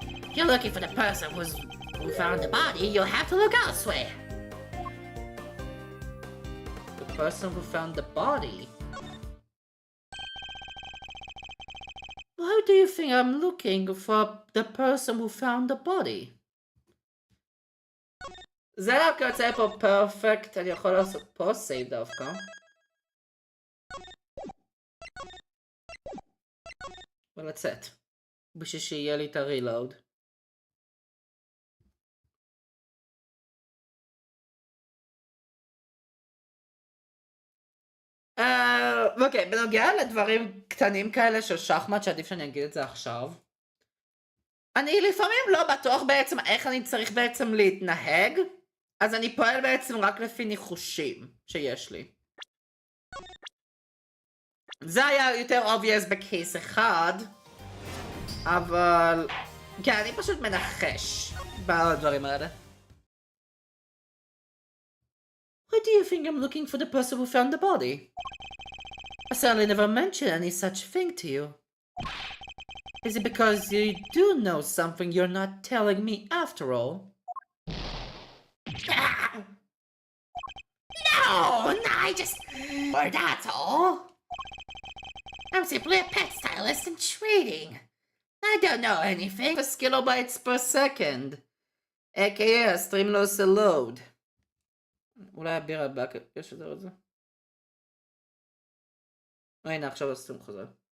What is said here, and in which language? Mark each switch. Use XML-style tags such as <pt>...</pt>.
<en>If you're looking for the person who found the body, you'll have to look elsewhere. The person who found the body? Why do you think I'm looking for the person who found the body?</en> <he>זה רק יוצא פה פרפקט, אני יכול לעשות פה סייב דווקא. ולצאת. בשביל שיהיה לי את הרילוד. אוקיי, בנוגע לדברים קטנים כאלה של שחמט, שעדיף שאני אגיד את זה עכשיו. אני לפעמים לא בטוח בעצם איך אני צריך בעצם להתנהג, אז אני פועל בעצם רק לפי ניחושים שיש לי. זה היה יותר obvious בקייס אחד, אבל כן, אני פשוט מנחש בדברים האלה.</he> <en>Why do you think I'm looking for the person who found the body? I certainly never mentioned any such thing to you. Is it because you do know something you're not telling me after all? Ah! No, I just... Or that's all. I'm simply a pet stylist in trading. I don't know anything. 0 kilobytes per second.</en> <he>aka הסטרים לא עושה load. אולי הבירה הבאה ישדר את זה? הנה עכשיו הסטרים חוזר.</he>